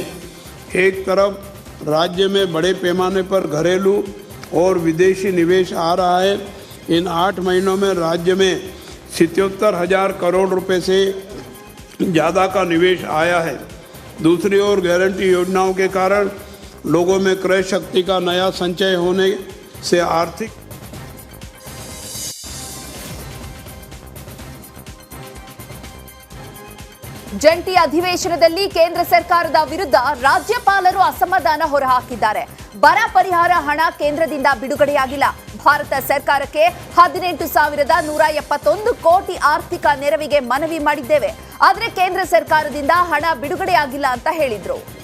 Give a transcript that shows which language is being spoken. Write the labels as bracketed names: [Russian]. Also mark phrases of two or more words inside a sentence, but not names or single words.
[Hindi] एक तरफ राज्य में बड़े पैमाने पर घरेलू और विदेशी निवेश आ रहा है. इन 8 महीनों में राज्य में 77,000 करोड़ रुपए से ज़्यादा का निवेश आया है. दूसरी ओर गारंटी योजनाओं के कारण लोगों में क्रय शक्ति का नया संचय होने से आर्थिक [Kannada] ಜಂಟಿ ಅಧಿವೇಶನದಲ್ಲಿ ಕೇಂದ್ರ ಸರ್ಕಾರದ ವಿರುದ್ಧ ರಾಜ್ಯಪಾಲರು ಅಸಮಾಧಾನ ಹೊರಹಾಕಿದ್ದಾರೆ. ಬರ ಪರಿಹಾರ ಹಣ ಕೇಂದ್ರದಿಂದ ಬಿಡುಗಡೆಯಾಗಿಲ್ಲ. ಭಾರತ ಸರ್ಕಾರಕ್ಕೆ 18,171 ಕೋಟಿ ಆರ್ಥಿಕ ನೆರವಿಗೆ ಮನವಿ ಮಾಡಿದ್ದೇವೆ, ಆದರೆ ಕೇಂದ್ರ ಸರ್ಕಾರದಿಂದ ಹಣ ಬಿಡುಗಡೆಯಾಗಿಲ್ಲ ಅಂತ ಹೇಳಿದ್ರು.